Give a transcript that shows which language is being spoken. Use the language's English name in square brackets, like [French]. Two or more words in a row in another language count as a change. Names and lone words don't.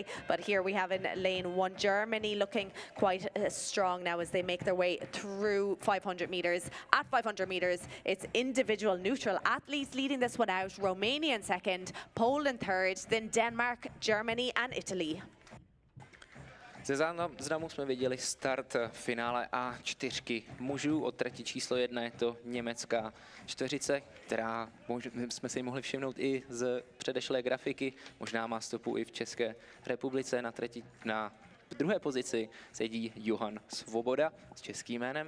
[English] But here we have in lane one, Germany looking quite strong now as they make their way through 500 meters. At 500 meters, it's individual neutral athletes leading this one out. Romania in second, Poland third, then Denmark, Germany and Italy. [Czech] Ze záznamu jsme viděli start finále A4 mužů. Od trati číslo 1 je to německá čtveřice, která jsme si mohli všimnout i z předešlé grafiky. Možná má stopu i v České republice. Na druhé pozici sedí Johan Svoboda s českým jménem.